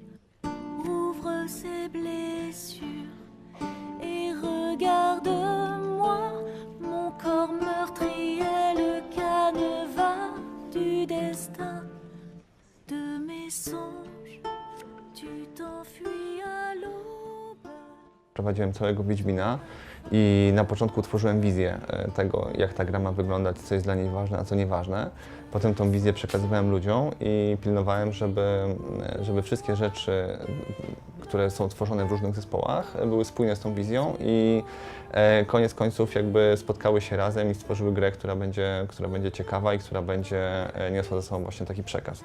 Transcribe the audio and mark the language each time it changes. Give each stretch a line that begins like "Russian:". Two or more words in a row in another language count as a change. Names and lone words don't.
French: Ouvre ces blessures et regarde-moi, mon corps meurtri est le canevas du destin de mes songes. Tu t'enfuis à l'aube.
Polish: Prowadziłem całego Wiedźmina i na początku tworzyłem wizję tego, jak ta gra ma wyglądać, co jest dla niej ważne, a co nieważne. Potem tą wizję przekazywałem ludziom i pilnowałem, żeby wszystkie rzeczy, które są tworzone w różnych zespołach, były spójne z tą wizją i koniec końców jakby spotkały się razem i stworzyły grę, która będzie ciekawa i która będzie niosła ze sobą właśnie taki przekaz.